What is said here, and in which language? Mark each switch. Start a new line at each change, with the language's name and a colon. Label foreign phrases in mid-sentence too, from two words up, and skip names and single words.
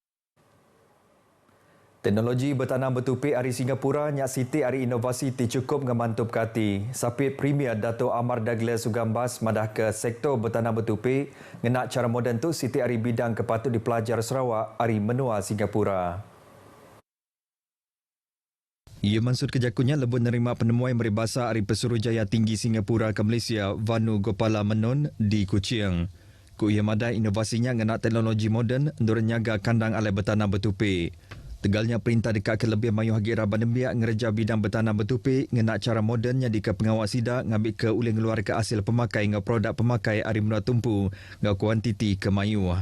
Iban: Teknologi bertanam bertupik dari Singapura nyak siti dari inovasi cukup ngemantup kati. Sapit Premier Dato' Amar Douglas Sugambas madah ke sektor bertanam bertupik ngenak cara moden tu siti dari bidang kepatut dipelajar Sarawak dari menua Singapura. Ia maksud kejakunya lebih menerima penemuan meribasa dari Pesuruhjaya Tinggi Singapura ke Malaysia Vanu Gopala Menon di Kuching. Ia madah inovasinya ngenak teknologi moden untuk nyaga kandang alai bertanam bertupik. Tegalnya perintah dekat ke lebih mayuh hagi Raban Nembiak ngereja bidang bertanam bertupik ngenak cara modernnya di ke pengawal sidak ngambil ke ulih ngeluar ke hasil pemakai ngau produk pemakai ari menua tumpu ngau kuantiti ke mayuh.